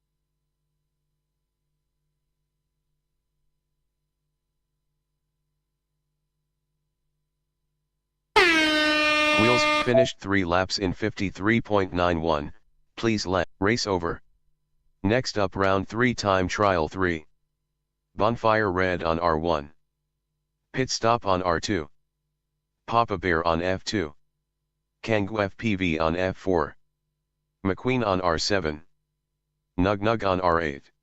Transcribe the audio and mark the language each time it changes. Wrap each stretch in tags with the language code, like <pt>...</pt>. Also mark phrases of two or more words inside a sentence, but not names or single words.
<en>Wheels finished 3 laps in 53.91. Please let race over. Next up round 3 time trial 3. Bonfirered on R1. Pitstop on R2. Papa Bear on F2. KanguFPV on F4. MCQUEEN on R7. NUGNUG on R8.</en>